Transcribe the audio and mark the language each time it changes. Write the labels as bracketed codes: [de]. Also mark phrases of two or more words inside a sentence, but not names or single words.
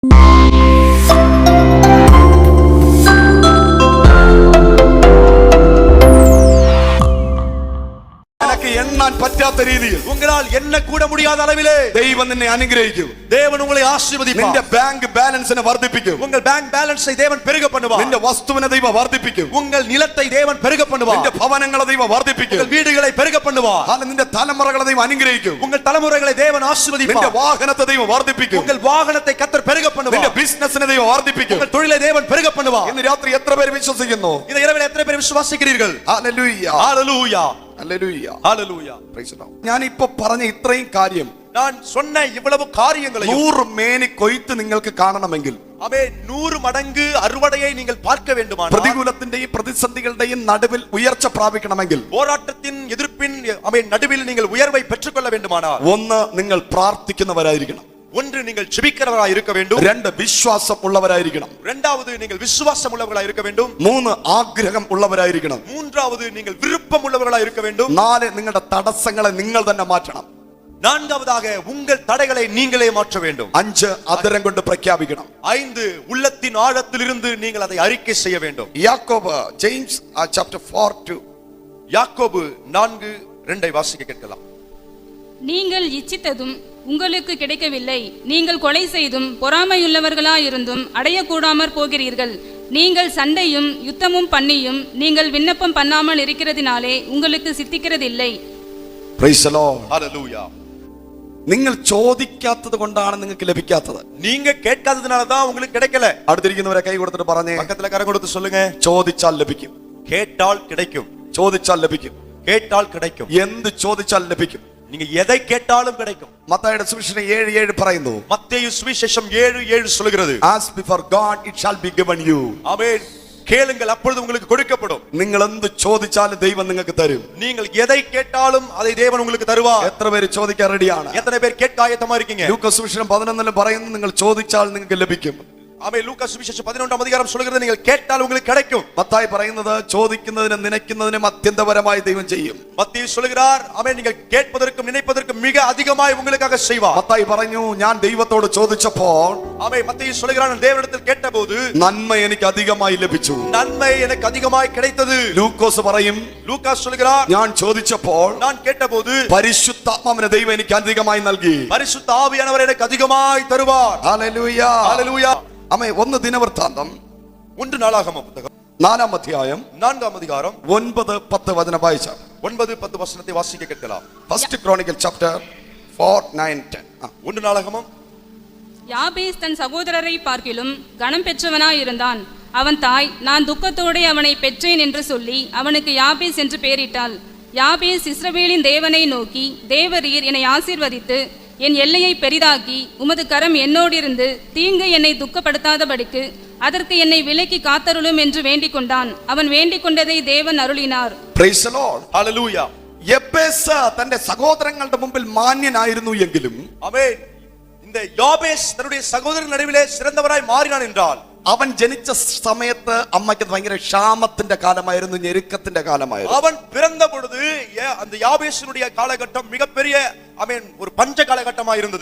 [ta] எண்ணான் பற்றாத ரீதியில் உங்களால் என்ன கூட முடியாத அளவிலே [ml] தெய்வம் നിന്നെ അനുഗ്രഹിക്കും. [ta] தேவன் உங்களை ஆசீர்வதிப்பார். [ml] നിന്റെ [en] bank balance [ml] വർദ്ധിപ്പിക്കും. [ta] உங்கள் [en] bank balance [ta] தேவன் பெருக பண்ணுவார். [ml] നിന്റെ വസ്തുവിനെ ദൈവം വർദ്ധിപ്പിക്കും. [ta] உங்கள் நிலத்தை தேவன் பெருக பண்ணுவார். [ml] നിന്റെ ഭവനങ്ങളെ ദൈവം വർദ്ധിപ്പിക്കും. [ta] உங்கள் வீடுகளை பெருக பண்ணுவார். [ml] നിന്റെ തലമുറകളെ ദൈവം അനുഗ്രഹിക്കും. [ta] உங்கள் தலைமுறைகளை தேவன் ஆசீர்வதிப்பார். [ml] നിന്റെ വാഹനത്തെ ദൈവം വർദ്ധിപ്പിക്കും. [ta] உங்கள் வாகனத்தை கர்த்தர் பெருக பண்ணுவார். [ml] നിന്റെ ബിസിനസിനെ ദൈവം വർദ്ധിപ്പിക്കും. [ta] உங்கள் தொழிலை தேவன் பெருக பண்ணுவார். [ml] ഇന്ന് രാത്രി എത്ര പേര് വിശ്വസിക്കുന്നു? [ta] இந்த இரவில் எத்தனை பேர் விசுவாசிக்கிறீர்கள்? [ml] ഹല്ലേലൂയ [ta] ஹalleluya [ml] ഹല്ലേലൂയ [ta] ஹalleluya. [en] Praise the Lord. [ml] ഞാൻ ഇപ്പോ പറഞ്ഞ ഇത്രയും കാര്യം, [ta] நான் சொன்ன இவ்வளவு காரியங்களையும் [ml] 100 മേനി കൊയ്ത്ത് നിങ്ങൾക്ക് കാണണമെങ്കിൽ, [ta] அவே 100 மடங்கு அறுவடையை நீங்கள் பார்க்க வேண்டுமானால், [ml] പ്രതികൂലത്തിന്റെയും പ്രതിസന്ധികളുടെയും നടുവിൽ ഉയർച്ച പ്രാപിക്കണമെങ്കിൽ, [ta] போராட்டத்தின் எதிர்ப்பின் நடுவில் நீங்கள் உயர்வை பெற்றுக்கொள்ள வேண்டுமானால், [ml] ഒന്ന് നിങ്ങൾ പ്രാർത്ഥിക്കുന്നവരായിരിക്കണം. [ta] ஒன்று நீங்கள் ஜெபிக்கிறவராய் இருக்க வேண்டும். [ml] രണ്ട് വിശ്വാസം ഉള്ളവരായിരിക്കണം. [ta] இரண்டாவது நீங்கள் விசுவாசம் உள்ளவர்களாய் இருக்க வேண்டும். [ml] മൂന്ന് ആഗ്രഹം ഉള്ളവരായിരിക്കണം. [ta] மூன்றாவது நீங்கள் விருப்பம் உள்ளவர்களாய் இருக்க வேண்டும். [ml] നാല് നിങ്ങളുടെ തടസ്സങ്ങളെ നിങ്ങൾ തന്നെ മാറ്റണം. [ta] நான்காவதாக உங்கள் தடைகளை நீங்களே மாற்ற வேண்டும். [ml] അഞ്ച് അധരം കൊണ്ട് പ്രഖ്യാപിക്കണം. [ta] 5 உள்ளத்தின் ஆழத்திலிருந்து நீங்கள் அதை அறிக்கை செய்ய வேண்டும். [ml] യാക്കോബ് ജെയിംസ് chapter 4:2 [ta] யாக்கோபு 4:2 வாசிக்க கேட்கலாம். நீங்கள் இச்சித்ததும் உங்களுக்கு கிடைக்கவில்லை, நீங்கள் கொலை செய்தும் பொறாமையுள்ளவர்களாயிருந்தும் அடையக்கூடாமற் போகிறீர்கள். நீங்கள் சண்டையும் யுத்தமும் பண்ணியும் நீங்கள் விண்ணப்பம் பண்ணாமல் இருக்கிறதினாலே உங்களுக்கு சித்திக்கிறதில்லை. [en] Praise the Lord. Hallelujah. [ml] നിങ്ങൾ ചോദിക്കാത്തത് കൊണ്ടാണ് നിങ്ങൾക്ക് ലഭിക്കാത്തത്. [ta] நீங்க கேட்காததுனால தான் உங்களுக்கு கிடைக்கல. [ml] അടുത്തിരിക്കുന്നവരെ കൈ കൊടുത്തിട്ട് പറഞ്ഞേ, [ta] பக்கத்துல கரம் கொடுத்து சொல்லுங்க, [ml] ചോദിച്ചാൽ ലഭിക്കും. [ta] கேட்டால் கிடைக்கும். [ml] ചോദിച്ചാൽ ലഭിക്കും. [ta] கேட்டால் கிடைக்கும். [ml] എന്ത് ചോദിച്ചാൽ ലഭിക്കും. [ta] நீங்க எதை கேட்டாலும் கிடைக்கும். [ml] മത്തായിയുടെ സുവിശേഷം 7:7 പറയുന്നു. [ta] மத்தேயு சுவிசேஷம் 7:7 சொல்கிறது, [en] Ask before God, it shall be given you. [ta] ஆமென். கேளுங்கள், அப்பொழுது உங்களுக்கு கொடுக்கப்படும். [ml] നിങ്ങൾ എന്ത് ചോദിച്ചാലും ദൈവം നിങ്ങൾക്ക് തരും. [ta] நீங்கள் எதை கேட்டாலும் அதை தேவன் உங்களுக்கு தருவார். [ml] എത്ര പേര് ചോദിക്കാൻ റെഡിയാണ്? [ta] எத்தனை பேர் கேட்க ஆயத்தமா இருக்கீங்க? [ml] ലൂക്കോസ് സുവിശേഷം 11 പറയുന്നു, നിങ്ങൾ ചോദിച്ചാൽ നിങ്ങൾക്ക് ലഭിക്കും. [ta] ஆமென். லூக்கா சுவிசேஷம் 11ஆம் அதிகாரம் சொல்கிறது, நீங்கள் கேட்டால் உங்களுக்கு கிடைக்கும். [ml] മത്തായി പറയുന്നത്, ചോദിക്കുന്നതിനും നനയ്ക്കുന്നതിനും അത്യന്തപരമായി ദൈവം ചെയ്യും. [ta] மத்தேயு சொல்கிறார், ஆமென், நீங்கள் கேட்பதற்கும் நினைப்பதற்கும் மிக அதிகமாய் உங்களுக்காக செய்வார். [ml] മത്തായി പറഞ്ഞു, ഞാൻ ദൈവത്തോട് ചോദിച്ചപ്പോൾ, [ta] ஆமென், மத்தேயு சொல்கிறார், நான் தேவனிடத்தில் கேட்டபோது [ml] നന്മ എനിക്ക് അധികമായി ലഭിച്ചു. [ta] நன்மை எனக்கு அதிகமாய் கிடைத்தது. [ml] ലൂക്കോസ് പറയും, [ta] லூக்கா சொல்கிறார், [ml] ഞാൻ ചോദിച്ചപ്പോൾ [ta] நான் கேட்டபோது [ml] പരിശുദ്ധാത്മാവിനെ ദൈവം എനിക്ക് അധികമായി നൽകി. [ta] பரிசுத்த ஆவியானவர் எனக்கு அதிகமாய் தருவார். [ml] ഹല്ലേലൂയ [ta] ஹalleluya. [ml] ആമേൻ. 1 ദിനവൃത്താന്തം [ta] 1 நாளாகமம் புத்தகம் [ml] 4-ാം അധ്യായം [ta] 4ஆம் அதிகாரம் [ml] 9-10 വചനം വായിച്ചാൽ [ta] 9-10 വചനത്തെ വാസിக்க கேட்கலாம். [en] First Chronicle Chapter 4:9-10. [ta] 1 நாளாகமம். யாபேஸ் தன் சகோதரரை பார்க்கிலும் கனம் பெற்றவனாயிருந்தான். அவன் தாய், நான் துக்கத்தோடே அவனை பெற்றேன் என்று சொல்லி அவனுக்கு யாபேஸ் என்று பெயரிட்டாள். யாபேஸ் இஸ்ரவேலின் தேவனை நோக்கி, தேவரீர் என்னை ஆசீர்வதித்து என் எல்லையை பெரிதாக்கி உமது கரம் என்னோடிருந்து தீங்கு என்னை துக்கப்படுத்தாதபடிக்கு அதற்கு என்னை விலக்கி காத்தருளும் என்று வேண்டிக் கொண்டான். அவன் வேண்டிக் கொண்டதை தேவன் அருளினார். [en] Praise the Lord. [ta] ஹalleluya. [ml] യബ്ബേസ് തന്റെ സഹോദരങ്ങളുടെ മുമ്പിൽ മാന്യനായിരുന്നു എങ്കിലും, [ta] ஆமென், இந்த யாபேஸ் தன்னுடைய சகோதரர் நடுவிலே சிறந்தவராய் மாறினான் என்றால், [ml] അവൻ ജനിച്ച സമയത്ത് അമ്മയ്ക്ക് ഭയങ്കര ക്ഷാമത്തിന്റെ കാലമായിരുന്നു, ഞെരുക്കത്തിന്റെ കാലമായിരുന്നു. [ta] அவன் பிறந்த பொழுது அந்த யாபேசினுடைய காலகட்டம் மிகப்பெரிய ஆமென் ஒரு பஞ்ச காலகட்டமாக இருந்தது.